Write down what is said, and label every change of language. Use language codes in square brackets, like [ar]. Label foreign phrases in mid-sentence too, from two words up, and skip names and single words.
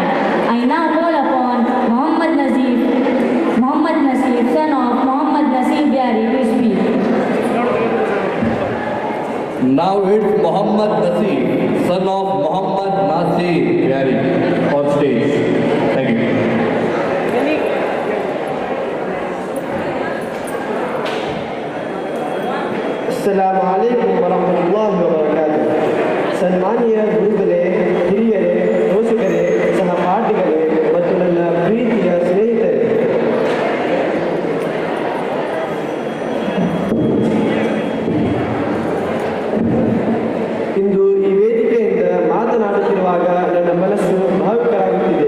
[en] I now call upon Muhammad Nasir, son of Muhammad Nasir Byari, to speak. Now it's Muhammad Nasir, son of Muhammad Nasir Byari, on stage. Thank you. [ar] السلام عليكم ورحمة الله وبركاته. [kn] ಸನ್ಮಾನ್ಯ ಗುರುಗಳೇ, ಹಿರಿಯರೇ, ಪೋಷಕರೇ, ಸಹಪಾಠಿಗಳೇ ಮತ್ತು ನನ್ನ ಪ್ರೀತಿಯ ಸ್ನೇಹಿತರೆ, ಇಂದು ಈ ವೇದಿಕೆಯಿಂದ ಮಾತನಾಡುತ್ತಿರುವಾಗ ನನ್ನ ಮನಸ್ಸು ಭಾವುಕರಾಗುತ್ತಿದೆ.